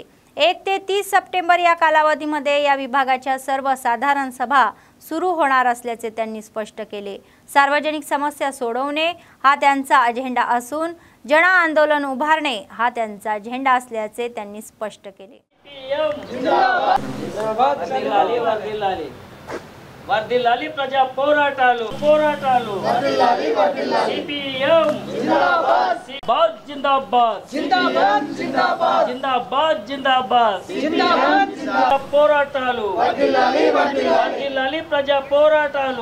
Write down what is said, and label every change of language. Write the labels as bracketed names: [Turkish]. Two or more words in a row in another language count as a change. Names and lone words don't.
[Marathi] 1 ते 30 सप्टेंबर या कालावधीमध्ये या विभागाच्या सर्वसाधारण सभा सुरू होणार असल्याचे त्यांनी स्पष्ट केले। सार्वजनिक समस्या सोडवणे हा त्यांचा अजेंडा असून जन आंदोलन उभारणे हा त्यांचा अजेंडा असल्याचे त्यांनी स्पष्ट केले। [Telugu] వర్ధిల్లాలి ప్రజా పోరాటాలు CPM జిందాబాద్ జిందాబాద్ జిందాబాద్ జిందాబాద్ జిందాబాద్ పోరాటాలు వర్ధిల్లాలి ప్రజా పోరాటాలు।